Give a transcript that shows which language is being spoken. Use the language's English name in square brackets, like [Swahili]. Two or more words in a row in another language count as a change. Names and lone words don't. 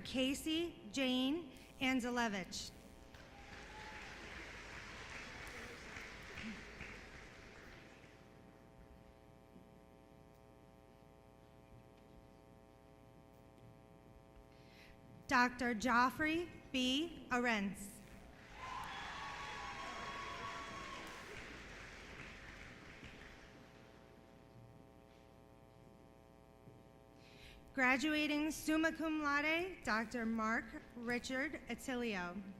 [English] Casey Jane Anzelevich. Dr. Joffrey B. Arentz. Graduating [Latin] summa cum laude, [English] Dr. Mark Richard Attilio.